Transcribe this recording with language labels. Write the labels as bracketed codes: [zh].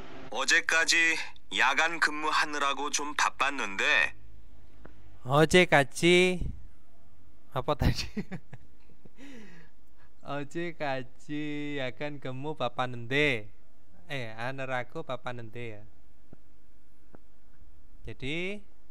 [ko] 어제까지 야간 근무하느라고 좀 바빴는데 어제까지 [id] apa tadi? [ko] 어제까지 야간 근무 바빴는데 하느라고 바빴는데 ya. [id] Jadi